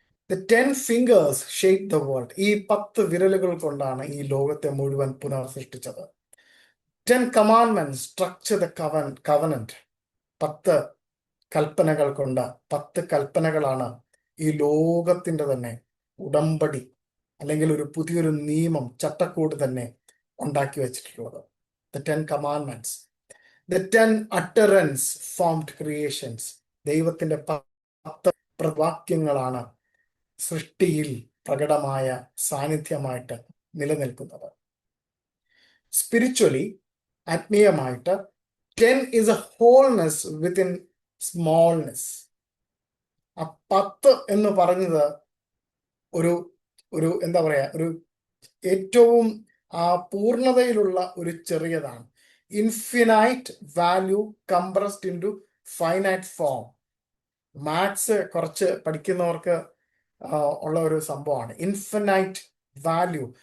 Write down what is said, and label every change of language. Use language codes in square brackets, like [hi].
[en] The 10 fingers shape the world. [ml] ഈ 10 വിരലുകൾ കൊണ്ടാണ് ഈ ലോകത്തെ മുഴുവൻ പുനർസൃഷ്ടിച്ചത്. [en] 10 commandments structure the covenant. [ml] 10 കൽപ്പനകൾ കൊണ്ട്, 10 കൽപ്പനകളാണ് ഈ ലോകത്തിന്റെ തന്നെ ഉടമ്പടി, അല്ലെങ്കിൽ ഒരു പുതിയൊരു നിയമം, ചട്ടക്കൂട് തന്നെ ഉണ്ടാക്കി വെച്ചിട്ടുള്ളത്. [en] The 10 commandments. The 10 utterance formed creations. [ml] ദൈവത്തിന്റെ 10 വാക്യങ്ങളാണ് സൃഷ്ടിയിൽ പ്രകടമായ സാന്നിധ്യമായിട്ട് നിലനിൽക്കുന്നത്. സ്പിരിച്വലി ആത്മീയമായിട്ട് [en] 10 is a wholeness within smallness. [ml] ആ 10 എന്ന് പറഞ്ഞത് ഒരു ഒരു എന്താ പറയാ, ഒരു ഏറ്റവും പൂർണ്ണതയിലുള്ള ഒരു ചെറിയതാണ്. [en] Infinite value compressed into finite form. [ml] Maths കുറച്ച് പഠിക്കുന്നവർക്ക് ഉള്ള ഒരു സംഭവമാണ് ഇൻഫിനൈറ്റ് വാല്യൂ.